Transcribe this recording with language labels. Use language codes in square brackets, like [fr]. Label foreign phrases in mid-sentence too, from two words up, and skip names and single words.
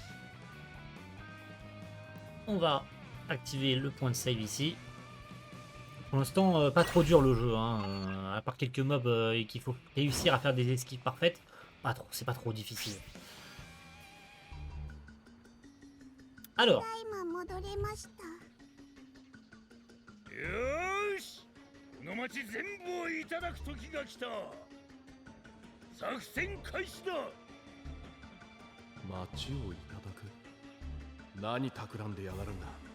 [fr] On va activer le point de save ici. Pour l'instant, pas trop dur le jeu, hein. À part quelques mobs et qu'il faut réussir à faire des esquives parfaites. Pas trop, c'est pas trop difficile. Alors, [ja] た今戻りました。よーし、この町全部をいただく時が来た。作戦開始だ。町をいただく。何企んでやがるんだ。